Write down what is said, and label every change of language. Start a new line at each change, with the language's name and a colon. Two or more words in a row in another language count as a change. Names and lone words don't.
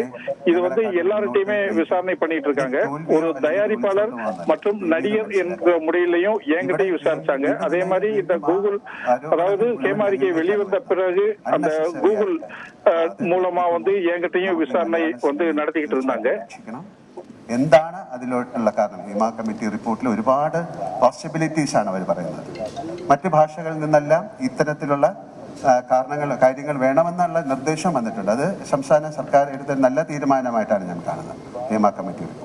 Tamil: இது எல்லார்ட்டையுமே விசாரணை பண்ணிட்டு இருக்காங்க. ஒரு தயாரிப்பாளர் மற்றும் நடிகர் என்ற முறையிலையும் என்கிட்டையும் விசாரிச்சாங்க. அதே மாதிரி இந்த கூகுள், அதாவது ஹேமா அறிக்கை வெளிவந்த பிறகு அந்த கூகுள் மூலமா என்கிட்டையும் விசாரணை நடத்திக்கிட்டு இருந்தாங்க.
Malayalam: എന്താണ് അതിലോട്ടുള്ള കാരണം? ഹേമ കമ്മിറ്റി റിപ്പോർട്ടിൽ ഒരുപാട് പോസിബിലിറ്റീസ് ആണ് അവർ പറയുന്നത്. മറ്റ് ഭാഷകളിൽ നിന്നെല്ലാം ഇത്തരത്തിലുള്ള കാര്യങ്ങൾ വേണമെന്നുള്ള നിർദ്ദേശം വന്നിട്ടുണ്ട്. അത് സംസ്ഥാന സർക്കാർ എടുത്ത നല്ല തീരുമാനമായിട്ടാണ് ഞാൻ കാണുന്നത് ഹേമ കമ്മിറ്റി റിപ്പോർട്ട്.